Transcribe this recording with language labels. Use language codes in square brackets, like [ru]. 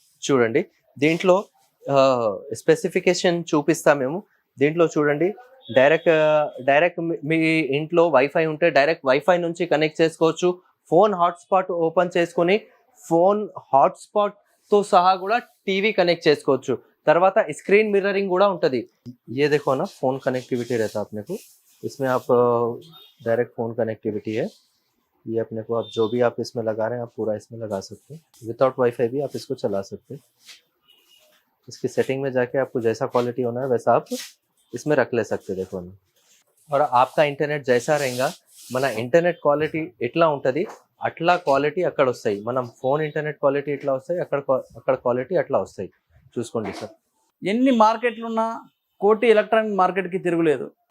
[te] చూడండి, దీంట్లో స్పెసిఫికేషన్ చూపిస్తాం మేము. దీంట్లో చూడండి, డైరెక్ట్ మీ ఇంట్లో వైఫై ఉంటే డైరెక్ట్ వైఫై నుంచి కనెక్ట్ చేసుకోవచ్చు. ఫోన్ హాట్స్పాట్ ఓపెన్ చేసుకొని ఫోన్ హాట్స్పాట్తో సహా కూడా టీవీ కనెక్ట్ చేసుకోవచ్చు. తర్వాత स्क्रीन मिररिंग కూడా ఉంటుంది. [hi] ये देखो ना, फोन कनेक्टिविटी रहता है अपने को. इसमें आप डायरेक्ट फोन कनेक्टिविटी है. ये अपने को आप जो भी आप इसमें लगा रहे हैं आप पूरा इसमें लगा सकते हैं. विदाउट वाईफाई भी आप इसको चला सकते हैं. इसकी सेटिंग में जाके आपको जैसा क्वालिटी होना है वैसा आप इसमें रख ले सकते हैं. देखो ना, और आपका इंटरनेट जैसा रहेगा [te] మన ఇంటర్నెట్ క్వాలిటీ ఎట్లా ఉంటుంది అట్లా క్వాలిటీ అక్కడ వస్తాయి. మనం ఫోన్ ఇంటర్నెట్ క్వాలిటీ ఎట్లా వస్తాయి అక్కడ క్వాలిటీ అట్లా వస్తాయి. చూసుకోండి సార్. ఎన్ని మార్కెట్లు ఉన్నా కోటి ఎలక్ట్రానిక్ మార్కెట్కి తిరుగులేదు.